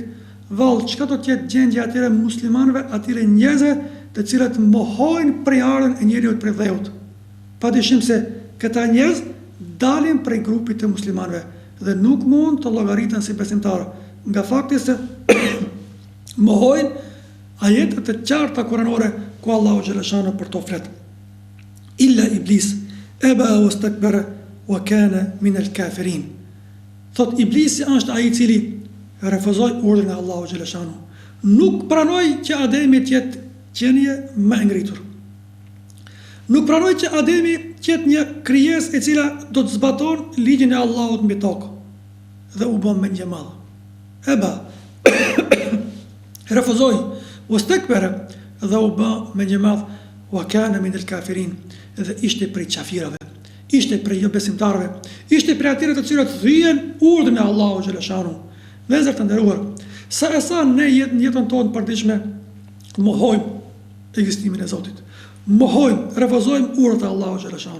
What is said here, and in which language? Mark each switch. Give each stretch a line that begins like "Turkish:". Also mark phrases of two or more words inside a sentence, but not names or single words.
Albanian: Vallë, çka do të jetë gjendja atyre muslimanëve, atyre njerëzve të cilët mohojnë prej ardhen e njeriut prej dheut? Padyshim se këta njerëz dalin prej grupit të muslimanëve dhe nuk mund të llogariten si besimtarë, nga fakti se mohojnë ajetet të qarta kuranore ku
Arabic: الله جل شأنه
Albanian: për to flet.
Arabic: إلا إبليس أبى واستكبر وكان من الكافرين.
Albanian: Thot iblisi është ai i cili refuzoi urdhrin e
Arabic: الله جل شأنه.
Albanian: Nuk pranoi që Ademi të jetë qenie më e ngritur. Nuk pranoi që Ademi të jetë një krijesë e cila do të zbaton ligjin e Allahut mbi tokë. Dhe u bën mendje madhe. Eba refuzoi, wastakbara, dhe u bë mendje madhe,
Arabic: وكان من الكافرين,
Albanian: dhe ishte prej qafirave, ishte prej jo besimtarëve, ishte prej atyre të cilët thyen urdhrin e
Arabic: الله جل شأنه.
Albanian: Vëllezër të nderuar, sa e sa ne në jetën tonë përditshme mohojmë ekzistimin e Zotit, mohojmë, refuzojmë urdhrat e
Arabic: الله جل شأنه.